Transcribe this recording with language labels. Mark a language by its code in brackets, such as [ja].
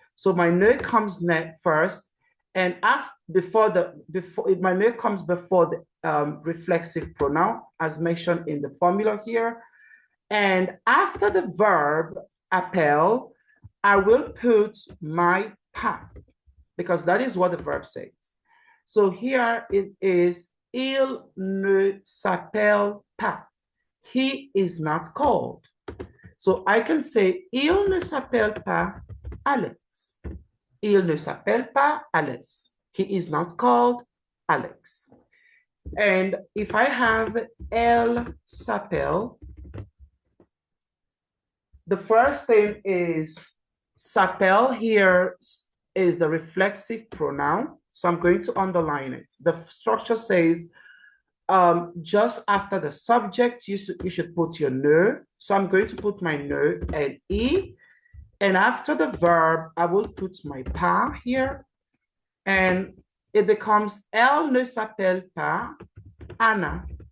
[en] So my ne comes first, and after my ne comes before the reflexive pronoun, as mentioned in the formula here. And after the verb appelle, I will put my pas, because that is what the verb says. So here it is, [fr] il ne s'appelle pas. [en] He is not called. So I can say, [fr] il ne s'appelle pas Alex. Il ne s'appelle pas Alex. [en] He is not called Alex. And if I have [fr] elle s'appelle, [en] the first thing is s'appelle here is the reflexive pronoun. So I'm going to underline it. The structure says just after the subject, you should put your ne. So I'm going to put my ne and e. And after the verb, I will put my pas here. And it becomes [fr] elle ne s'appelle pas Anna.